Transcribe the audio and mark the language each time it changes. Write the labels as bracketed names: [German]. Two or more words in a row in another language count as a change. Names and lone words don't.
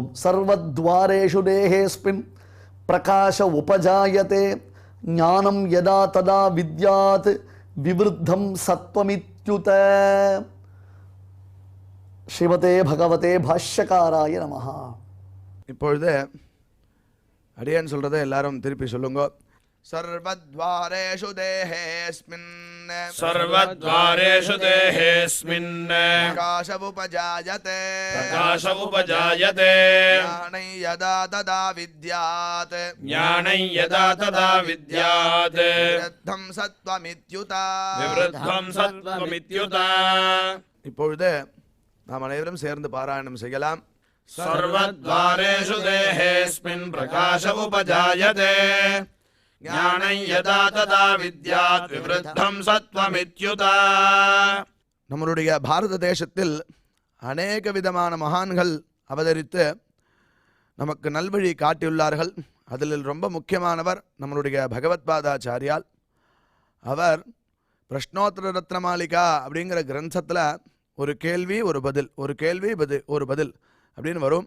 [Sanskrit] सर्वद्वारेषु देहेस्मिन् प्रकाश उपजायते ज्ञानं यदा तदा विद्यात् विवृद्धं सत्त्वमित्युत. श्रीमते भगवते भाष्यकाराय नमः. [Tamil] இப்பொழுது அடியேன் சொல்றதை எல்லாரும் திருப்பி சொல்லுங்க. [Sanskrit] सर्वद्वारेषु देहेऽस्मिन् सर्वद्वारेषु देहेऽस्मिन् प्रकाशमुपजायते प्रकाशमुपजायते ज्ञानं यदा तदा विद्यात् ज्ञानं यदा तदा विद्यात् विवृद्धं सत्त्वमित्युत. विवृद्धं सत्त्वमित्युत. [Tamil] இப்பொழுது நாம் அனைவரும் சேர்ந்து பாராயணம் செய்யலாம். [Sanskrit] सर्वद्वारेषु देहेऽस्मिन् प्रकाशमुपजायते ज्ञानं यदा तदा विद्यात् विवृद्धं सत्त्वमित्युत. [Tamil] நம்மளுடைய பாரத தேசத்தில் அநேக விதமான மகான்கள் அவதரித்து நமக்கு நல்வழி காட்டியுள்ளார்கள். அதில் ரொம்ப முக்கியமானவர் நம்மளுடைய பகவத்பாதாச்சாரியால். அவர் பிரஷ்னோத்தர ரத்னமாலிகா அப்படிங்கிற கிரந்தத்தில் ஒரு கேள்வி ஒரு பதில், ஒரு கேள்வி ஒரு பதில் அப்படின்னு வரும்.